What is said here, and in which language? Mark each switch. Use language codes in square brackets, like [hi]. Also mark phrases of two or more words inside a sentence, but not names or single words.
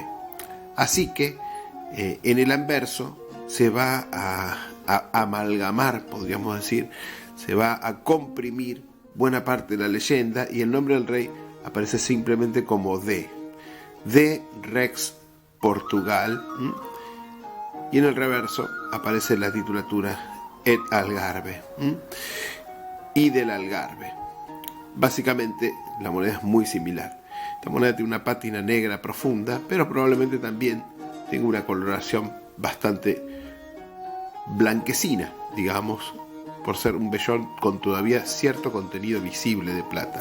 [es] Así que en el anverso se va a amalgamar, podríamos decir, se va a comprimir buena parte de la leyenda, y el nombre del rey aparece simplemente como de Rex Portugal, y en el reverso aparece la titulatura et Algarve. y del Algarve. Básicamente la moneda es muy similar. Esta moneda tiene una pátina negra profunda, pero probablemente también tenga una coloración bastante blanquecina, digamos, por ser un vellón con todavía cierto contenido visible de plata.